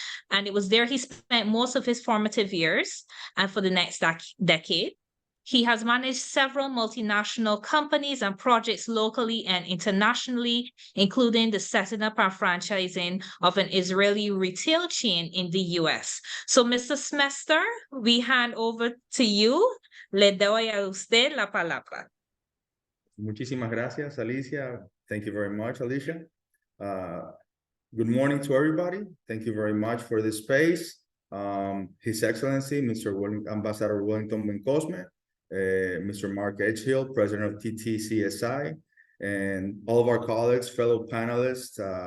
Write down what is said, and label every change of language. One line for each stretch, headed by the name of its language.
English: And it was there he spent most of his formative years. And for the next decade, he has managed several multinational companies and projects locally and internationally, including the setting up and franchising of an Israeli retail chain in the US. So, Mr. Smester, we hand over to you.
Spanish: Le doy a usted la palabra. Muchísimas gracias, Alicia.
English: Thank you very much, Alicia. Good morning to everybody. Thank you very much for this space. His Excellency, Ambassador Wellington Bencosme, Mr. Mark Edgehill, President of TTCSI, and all of our colleagues, fellow panelists.